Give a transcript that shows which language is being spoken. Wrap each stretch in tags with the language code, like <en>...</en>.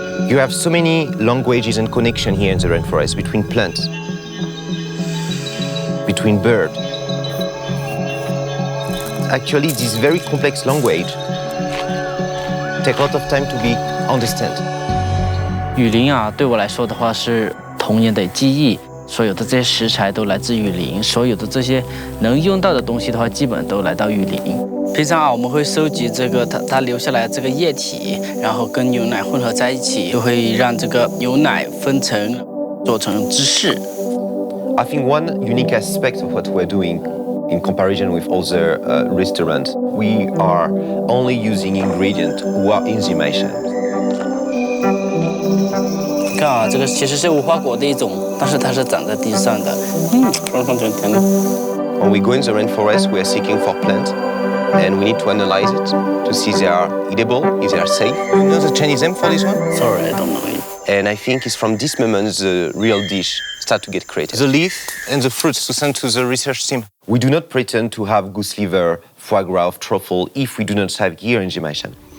<en>You have so many languages and connections here in the rainforest between plants, between birds. Actually, this very complex language takes a lot of time to be understood.</en> <zh>雨林啊，对我来说的话是童年的记忆。所有的这些食材都来自雨林，所有的这些能用到的东西的话，基本都来到雨林。平常啊，我们会收集这个它留下来这个液体，然后跟牛奶混合在一起，就会让这个牛奶分层，做成芝士。</zh> <en>I think one unique aspect of what we're doing in comparison with other restaurants, we are only using ingredients who are enzymation.</en> <zh>看啊，这个其实是无花果的一种，但是它是长在地上的。非常甜的。</zh> <en>When we go in the rainforest, we are seeking for plants, and we need to analyze it to see if they are edible, if they are safe. You know the Chinese name for this one? Sorry, I don't know it. And I think it's from this moment the real dish start to get created. The leaf and the fruits to send to the research team. We do not pretend to have goose liver, foie gras, or truffle if we do not have gear enzymation.</en>